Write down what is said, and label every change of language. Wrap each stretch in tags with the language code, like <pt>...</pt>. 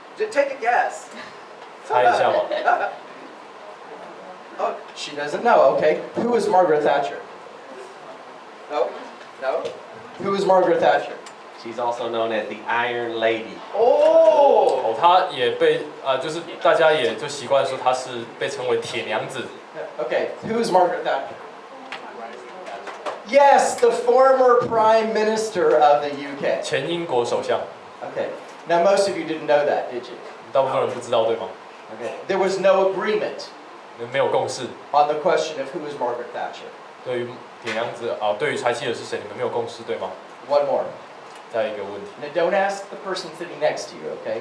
<en>Take a guess.</en> <zh>猜一下嘛。</zh> <en>Oh, she doesn't know. Okay. Who is Margaret Thatcher? No. No. Who is Margaret Thatcher? She's also known as the Iron Lady. Oh.</en> <zh>她也被就是大家也就习惯说她是被称为铁娘子。</zh> <en>Okay. Who is Margaret Thatcher? Yes, the former Prime Minister of the UK.</en> <zh>前英国首相，</zh> <en>Okay. Now most of you didn't know that, did you?</en> <zh>大部分人不知道对吗？</zh> <en>Okay. There was no agreement</en> <zh>没有共识。</zh> <en>on the question of who is Margaret Thatcher.</en> <zh>对于铁娘子对于柴契尔是谁，你们没有共识对吗？</zh> <en>One more.</en> <zh>再一个问题，</zh> <en>Now don't ask the person sitting next to you, okay?</en>